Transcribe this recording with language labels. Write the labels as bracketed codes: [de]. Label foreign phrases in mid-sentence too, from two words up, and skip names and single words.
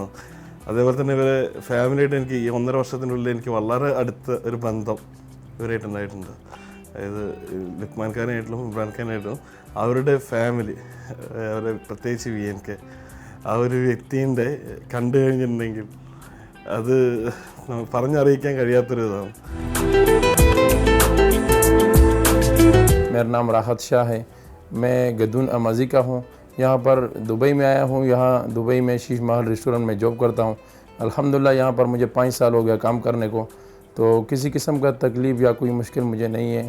[ml] അതേപോലെ തന്നെ ഇവരെ ഫാമിലിയായിട്ട് എനിക്ക് ഈ 1.5 വർഷത്തിനുള്ളിൽ എനിക്ക് വളരെ അടുത്ത ഒരു ബന്ധം ഇവരായിട്ടുണ്ടായിട്ടുണ്ട്. അതായത് ലുക്മാൻ ഖാനായിട്ടും ഇമ്രാൻ ഖാനായിട്ടും അവരുടെ ഫാമിലി, അവരുടെ പ്രത്യേകിച്ച് VNK ആ ഒരു വ്യക്തിൻ്റെ കണ്ടു കഴിഞ്ഞിട്ടുണ്ടെങ്കിൽ അത് പറഞ്ഞറിയിക്കാൻ കഴിയാത്തൊരു ഇതാണ്. [hi] मेरा नाम राहत शाह है, मैं गदून अमाजी का हूँ. यहाँ पर दुबई में आया हूँ। यहाँ दुबई में शीश महल रेस्टोरेंट में जॉब करता हूँ। अल्हम्दुलिल्लाह यहाँ पर मुझे 5 साल हो गया काम करने को, तो किसी किस्म का तकलीफ़ या कोई मुश्किल मुझे नहीं है।